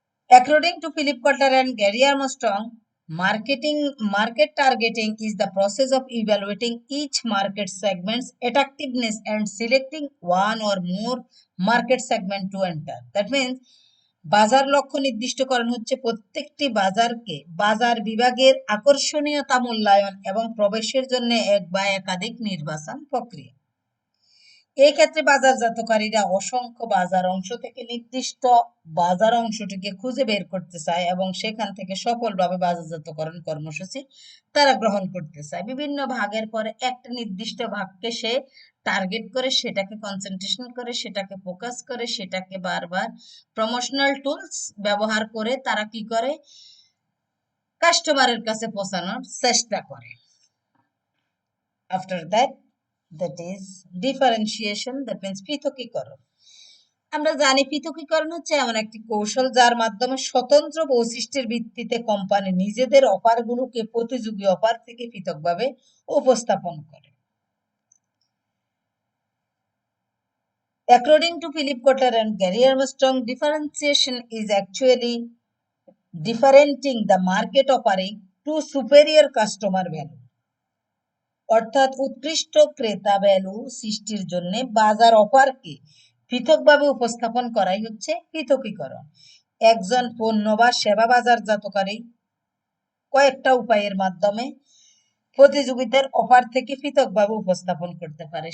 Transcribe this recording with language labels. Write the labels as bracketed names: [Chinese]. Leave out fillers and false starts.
[English] According to Philip Kotler and Gary Armstrong, market targeting is the process of evaluating each market segment's attractiveness and selecting one or more market segment to enter. That means [Bangla] বাজার লক্ষ্য নির্দিষ্টকরণ হচ্ছে প্রত্যেকটি বাজারকে বাজার বিভাগের আকর্ষণীয়তা মূল্যায়ন এবং প্রবেশের জন্য এক বা একাধিক নির্বাচন প্রক্রিয়া। এই ক্ষেত্রে বাজারজাতকারীরা অসংখ্য বাজার অংশ থেকে নির্দিষ্ট বাজার অংশটিকে খুঁজে বের করতে চায় এবং সেখান থেকে সফলভাবে বাজারজাতকরণ কর্মসূচি তারা গ্রহণ করতে চায়। বিভিন্ন ভাগের পরে একটা নির্দিষ্ট ভাগকে সে টার্গেট করে, সেটাকে কনসেন্ট্রেশন করে, সেটাকে ফোকাস করে, সেটাকে বারবার প্রমোশনাল টুলস ব্যবহার করে তারা কি করে, কাস্টমারের কাছে পৌঁছানোর চেষ্টা করে। [English] After that that is differentiation, that means পৃথকীকরণ। [Bangla] আমরা জানি পৃথকীকরণ হচ্ছে এমন একটি কৌশল যার মাধ্যমে স্বতন্ত্র বৈশিষ্ট্যের ভিত্তিতে কোম্পানি নিজেদের অফারগুলোকে প্রতিযোগী অফার থেকে পৃথকভাবে উপস্থাপন করে। [English] According to Philip Kotler and Gary Armstrong, differentiation is actually differentiating the market offering to superior customer value. [Bangla] অর্থাৎ উৎকৃষ্ট ক্রেতা ভ্যালু সৃষ্টির জন্য বাজার অফারকে পৃথকভাবে উপস্থাপন করাই হচ্ছে পৃথকীকরণ। একজন পণ্য বা সেবা বাজারজাতকারী কয়েকটা উপায়ের মাধ্যমে প্রতিযোগিতার অফার থেকে পৃথকভাবে উপস্থাপন করতে পারে।